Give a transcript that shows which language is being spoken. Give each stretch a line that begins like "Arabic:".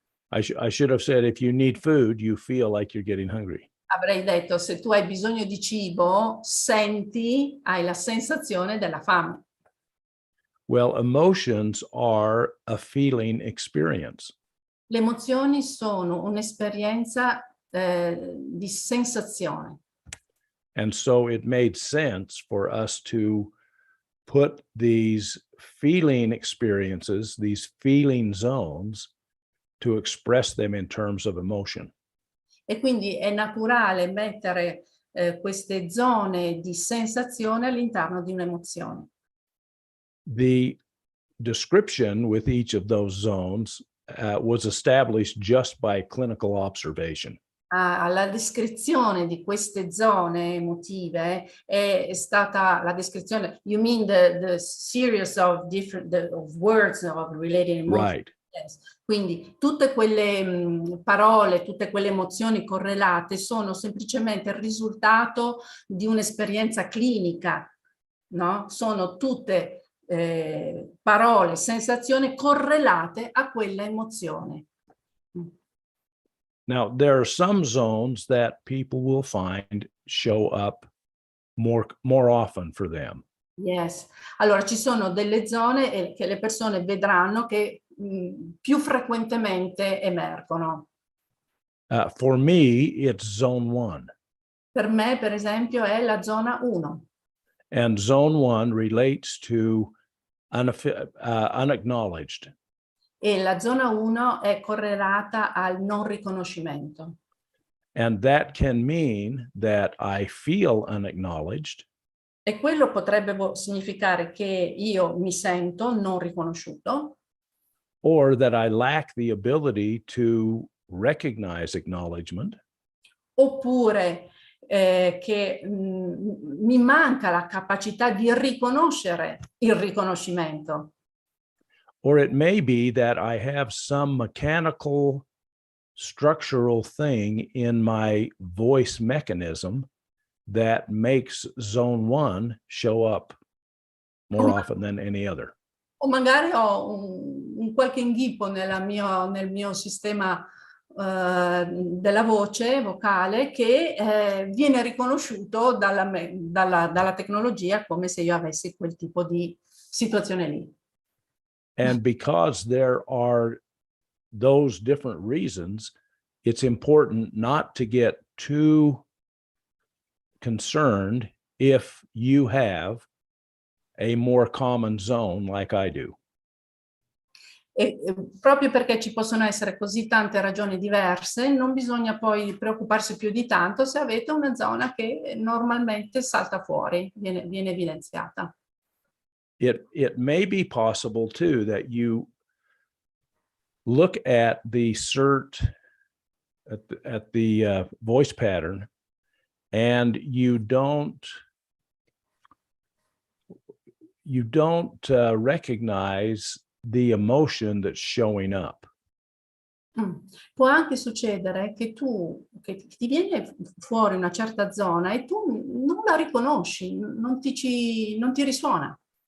English: I should have said, if you need food, you feel like you're getting hungry.
Italian: Avrei detto, se tu hai bisogno di cibo, hai la sensazione della fame.
English: Well, emotions are a feeling experience.
Italian: Le emozioni sono un'esperienza di sensazione.
English: And so it made sense for us to put these feeling experiences, these feeling zones, to express them in terms of emotion.
Italian: E quindi è naturale mettere queste zone di sensazione all'interno di un'emozione.
English: The description with each of those zones was established just by clinical observation.
Italian: La descrizione di queste zone emotive è stata la descrizione,
English: you mean the series of different of words of related emotions. Right. Yes.
Italian: Quindi tutte quelle parole, tutte quelle emozioni correlate sono semplicemente il risultato di un'esperienza clinica, no? Sono tutte parole, sensazioni correlate a quella emozione.
English: Now, there are some zones that people will find show up more often for them. Yes.
Italian: Allora, ci sono delle zone che le persone vedranno che più frequentemente emergono.
English: For me, it's zone 1.
Italian: Per me, per esempio, è la zona 1.
English: And zone 1 relates to unacknowledged.
Italian: E la zona 1 è correlata al non riconoscimento.
English: And that can mean that I feel unacknowledged.
Italian: E quello potrebbe significare che io mi sento non riconosciuto.
English: Or that I lack the ability to recognize acknowledgement.
Italian: Oppure che mi manca la capacità di riconoscere il riconoscimento.
English: Or it may be that I have some mechanical structural thing in my voice mechanism that makes zone 1 show up more often than any other.
Italian: O magari ho un qualche inghippo nel mio sistema della voce vocale che viene riconosciuto dalla tecnologia come se io avessi quel tipo di situazione lì.
English: And because there are those different reasons, it's important not to get too concerned if you have a more common zone like I do.
Italian: E proprio perché ci possono essere così tante ragioni diverse, non bisogna poi preoccuparsi più di tanto se avete una zona che normalmente salta fuori, viene evidenziata.
English: It may be possible too that you look at the CERT, at the voice pattern, and you don't recognize the emotion that's showing up.
Italian: Può anche succedere che ti viene fuori una certa zona e tu non la riconosci, non ti risuona.